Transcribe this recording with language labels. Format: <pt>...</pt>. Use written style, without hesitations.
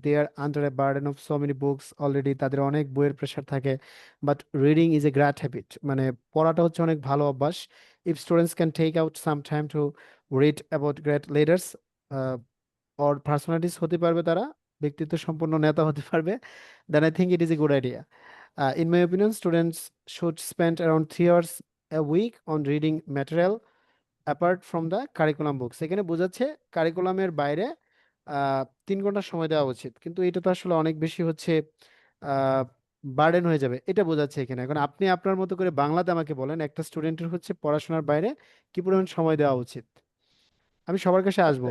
<en>they are under a burden of so many books already,</en> <bn>তাদের অনেক বইয়ের pressure থাকে।</bn> <en>but reading is a great habit,</en> <bn>মানে পড়াটা হচ্ছে অনেক ভালো অভ্যাস।</bn> <en>if students can take out some time to read about great leaders or personalities,</en> <bn>হতে পারবে তারা, ব্যক্তিত্ব সম্পন্ন নেতা হতে পারবে,</bn> <en>Then I think it is a good idea. In my opinion, students should spend around 3 hours a week on reading material apart from the curriculum books.</en> <bn>এখানে বোঝাচ্ছে কারিকুলামের বাইরে 3 ঘন্টা সময় দেওয়া উচিত, কিন্তু এটা তো আসলে অনেক বেশি হচ্ছে বার্ডেন হয়ে যাবে, এটা বোঝাচ্ছে এখানে। এখন আপনি আপনার মতো করে বাংলাতে আমাকে বলেন একটা স্টুডেন্টের হচ্ছে পড়াশোনার বাইরে কি পরিমাণ সময় দেওয়া উচিত। আমি সবার কাছে আসবো,</bn>